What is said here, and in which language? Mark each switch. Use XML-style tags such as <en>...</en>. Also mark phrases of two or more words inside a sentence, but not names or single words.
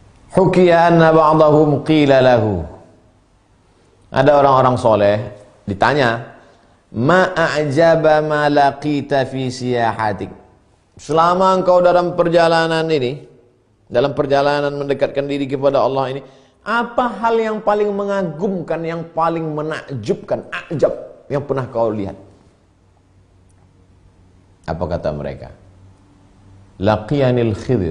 <ar>حكي أن بعضهم قيل له.</ar> <id>Ada orang-orang soleh ditanya,</id> <ar>ما أعجب ما لقيت في سياحتك.</ar> <id>Selama engkau dalam perjalanan ini, dalam perjalanan mendekatkan diri kepada Allah ini, apa hal yang paling mengagumkan, yang paling menakjubkan, ajab, yang pernah kau lihat? Apa kata mereka?</id> <ar>لقيني الخضر.</ar>